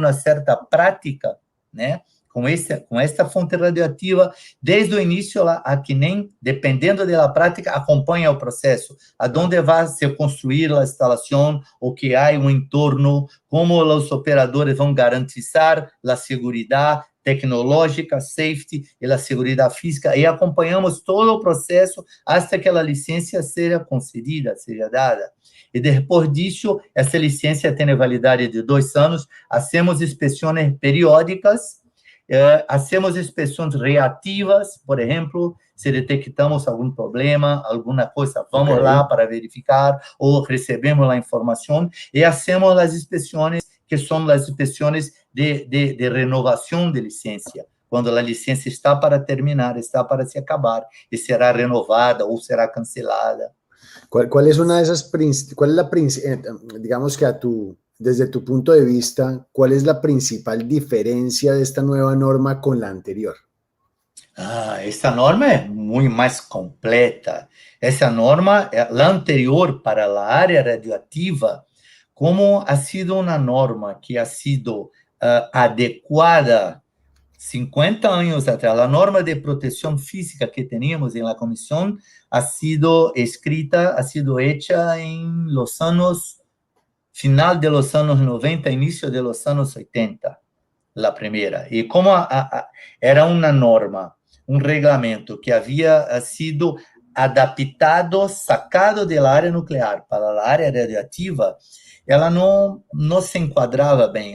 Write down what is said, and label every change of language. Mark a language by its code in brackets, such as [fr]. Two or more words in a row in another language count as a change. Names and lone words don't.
[pt] uma certa prática, né, com esta fonte radioativa, desde o início, a que nem, dependendo da prática, acompanha o processo, aonde vai se construir a instalação, o que há no entorno, como os operadores vão garantizar a segurança tecnológica, safety e a segurança física, e acompanhamos todo o processo até que a licença seja concedida, seja dada. E depois disso, essa licença tem validade de 2 anos, hacemos inspeções periódicas, hacemos inspeções reativas, por exemplo, se detectamos algum problema, alguma coisa, vamos lá para verificar, ou recebemos a informação, e hacemos as inspeções, que são as inspeções de renovação de licença, quando a licença está para terminar, está para se acabar, e será renovada ou será cancelada. [es] ¿Cuál es una de esas, digamos que desde tu punto de vista, cuál es la principal diferencia de esta nueva norma con la anterior? [pt] Esta norma é muito mais completa. Essa norma, a anterior para a área radioativa, como [es] ha sido [pt] uma norma que [es] ha sido [pt] adequada 50 anos atrás, a norma de proteção física que teníamos na comissão [es] ha sido escrita, ha sido hecha [pt] em los anos, final de los anos 90, início de los anos 80, a primeira. E como era uma norma, um regulamento que havia sido adaptado, sacado da área nuclear para a área radioativa, ela não se enquadrava bem.